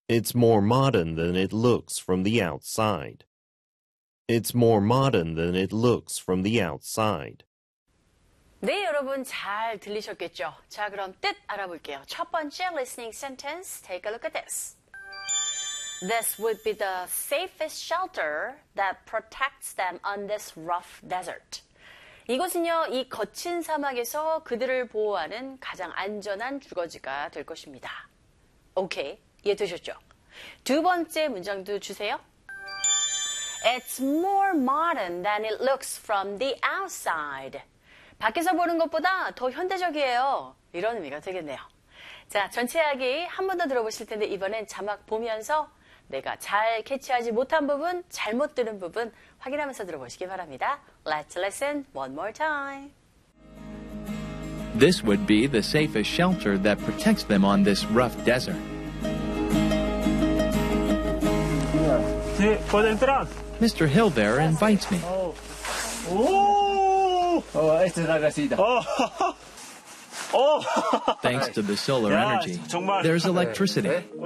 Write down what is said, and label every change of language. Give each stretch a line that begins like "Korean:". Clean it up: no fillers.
English: It's more modern than it looks from the outside. It's more modern than it looks from the outside.
Korean: 네, 여러분 잘 들리셨겠죠? 자, 그럼 뜻 알아볼게요. 첫 번째
English: listening sentence, take a look at this. This would be the safest shelter that protects them on this rough desert.
Korean: 이곳은요, 이 거친 사막에서 그들을 보호하는 가장 안전한 주거지가 될 것입니다. 오케이, 이해되셨죠? 두 번째 문장도 주세요.
English: It's more modern than it looks from the outside.
Korean: 밖에서 보는 것보다 더 현대적이에요. 이런 의미가 되겠네요. 자, 전체 이야기 한 번 더 들어보실 텐데 이번엔 자막 보면서 내가 잘 캐치하지 못한 부분, 잘못 들은 부분 확인하면서 들어보시기 바랍니다.
English: Let's listen one more time. This would be the safest shelter that protects them on this rough desert. For the entrance. Mr. Hill there invites me. Thanks to the solar energy, there's electricity.